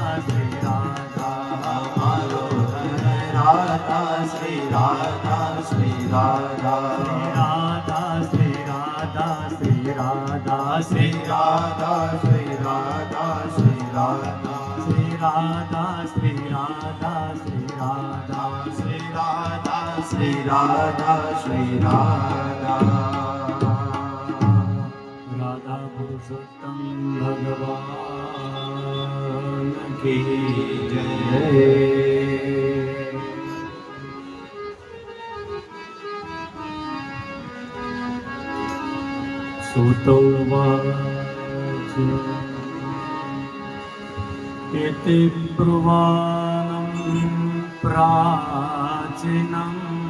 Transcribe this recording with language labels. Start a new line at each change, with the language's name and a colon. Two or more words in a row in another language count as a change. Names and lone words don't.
Hindi: श्री राधा, हमारो धन राधा श्री राधा श्री राधा, राधा श्री राधा श्री राधा श्री राधा श्री राधा श्री राधा, श्री राधा श्री राधा श्री राधा श्री राधा श्री राधा श्री राधा। राधा पुरुषोत्तम भगवान की जय।
Sanskrit: सुतोवाच इति ब्रुवाणं प्राचीनम्